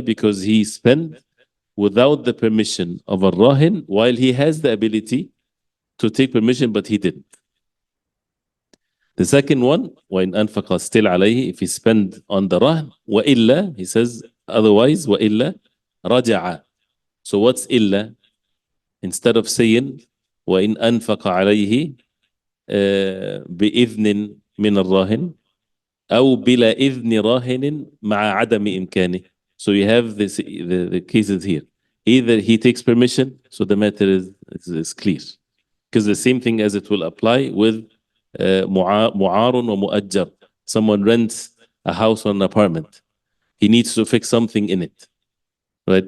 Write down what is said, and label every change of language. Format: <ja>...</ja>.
<en>Because he spent without the permission of a rahin, while he has the ability to take permission, but he didn't. The second one,</en> <ar>وإن أنفق</ar> <en>still عليه, if he spend on the rahn, وإلا, he says otherwise,</en> <ar>وإلا رجع.</ar> <en>So what's إلا? Instead of saying</en> <ar>وإن أنفق عليه بإذن من الراهن أو بلا إذن راهن مع عدم إمكانه.</ar> <en>So you have this, the cases here. Either he takes permission, so the matter is clear. Because the same thing as it will apply with</en> <ar>معار ومؤجر.</ar> <en>Someone rents a house or an apartment. He needs to fix something in it. Right?</en>